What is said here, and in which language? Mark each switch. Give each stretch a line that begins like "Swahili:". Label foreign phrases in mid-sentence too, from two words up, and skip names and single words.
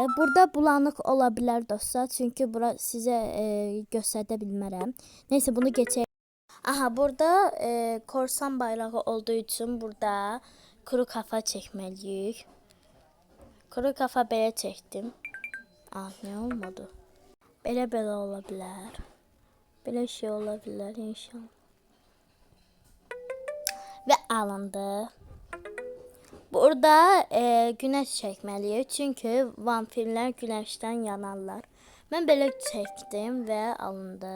Azerbaijani: Burada bulanıq ola bilər dostlar, çünki bura sizə göstərə bilmərəm. Neyse bunu geçək. Aha, burada korsan bayrağı olduğu üçün burada kuru kafa çəkməliyik. Kuru kafa belə çəkdim.
Turkish: Ne olmadı?
Azerbaijani: Belə ola bilər.
Turkish: Böyle şey olabilir inşallah. Ve alındı. Burada güneş çekmeliyim. Çünkü vampirler güneşten yanarlar. Ben böyle çektim ve alındı.